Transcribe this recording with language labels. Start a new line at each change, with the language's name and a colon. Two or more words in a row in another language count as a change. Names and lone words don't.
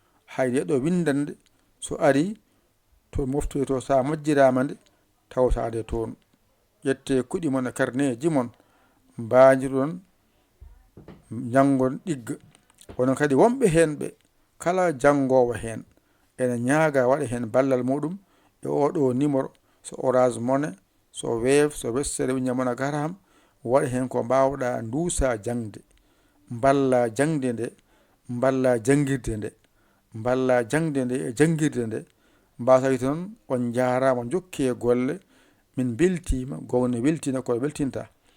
Fula: Hay ɗe ɗo windande, so ari, to moftoyto sa majjirama nde, tawtade toon. Ƴette kuɗi mon e karneji mon, mbajiron jangon ɗigga. Onon kadi wonɓe hen ɓe, kala jangowo hen, ene ñaaga waɗa hen ballal muɗum e o ɗo numéro, so Orange Money, so Wave, so Western Union Money Garham, waɗa hen ko mbawɗa ndusa jangde. Balla jangde nde, balla jangirde nde. Balla jangde nde e jangirde nde. Mbasa wi toon, on jarama, jokke golle. Min beltima, gowne weltina ko weltinta.